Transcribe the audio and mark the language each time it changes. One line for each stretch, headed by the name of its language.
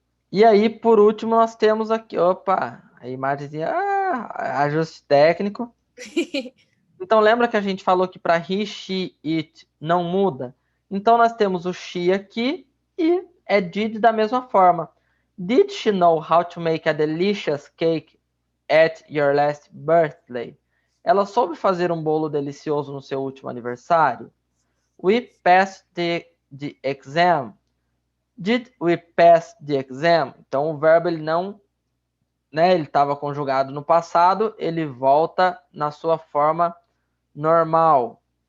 Portuguese: E aí, por último, nós temos aqui... Opa! A imagenzinha... ajuste técnico. Então, lembra que a gente falou que para he, she, it não muda? Então, nós temos o she aqui e é did da mesma forma.
English: Did she know how to make a delicious cake at your last birthday?
Portuguese: Ela soube fazer um bolo delicioso no seu último aniversário?
English: We passed the exam. Did we pass the exam?
Portuguese: Então, o verbo ele não... ele estava conjugado no passado, ele volta na sua forma normal.